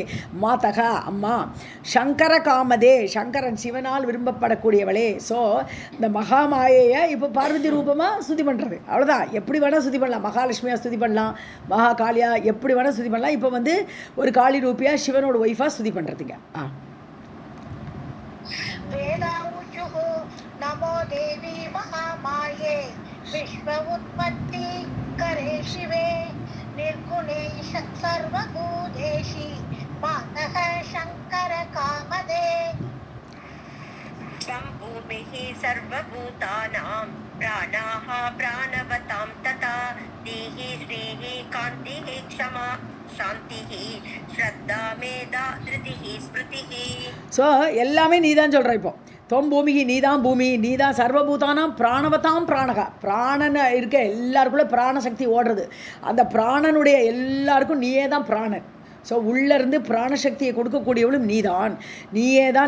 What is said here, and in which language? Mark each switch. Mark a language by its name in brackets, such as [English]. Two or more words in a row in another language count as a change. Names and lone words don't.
[Tamil] மாதக அம்மா, [Sanskrit] शङ्कर कामदे, [Tamil] சங்கரன் சிவனால் விரும்பப்படக்கூடியவளே. ஸோ இந்த மகாமாயையை இப்போ பார்வதி ரூபமாக ஸ்துதி பண்ணுறது, அவ்வளோதான். எப்படி வேணால் ஸ்துதி பண்ணலாம், மகாலட்சுமியாக ஸ்துதி பண்ணலாம், மகா காளியா எப்படி வேணால் ஸ்துதி பண்ணலாம். இப்போ வந்து ஒரு காளி ரூபியாக சிவனோட ஒய்ஃபாக ஸ்துதி பண்ணுறதுங்க. [Sanskrit] वेदाऊचुः नमो देवी महामाये विश्व उत्पत्ति करे शिवे निर्गुणे सर्वभूतेषि मातः शङ्कर कामदे। भूमिः सर्वभूतानां प्राणाः प्राणवतां तथा देहि श्रीः कान्तिः क्षमा शान्तिः श्रद्धा मेधा धृतिः स्मृतिः. [Tamil] ஸோ எல்லாமே நீ தான் சொல்கிற. இப்போ தொம் பூமிக்கு நீ தான் பூமி, நீ தான் [Sanskrit] सर्वभूतानां प्राणवतां प्राणाः, [Tamil] பிராணன் இருக்க எல்லாருக்குள்ளே பிராணசக்தி ஓடுறது. அந்த பிராணனுடைய எல்லாருக்கும் நீயே தான் பிராணன். ஸோ உள்ளேருந்து பிராணசக்தியை கொடுக்கக்கூடியவளும் நீதான், நீயே தான்.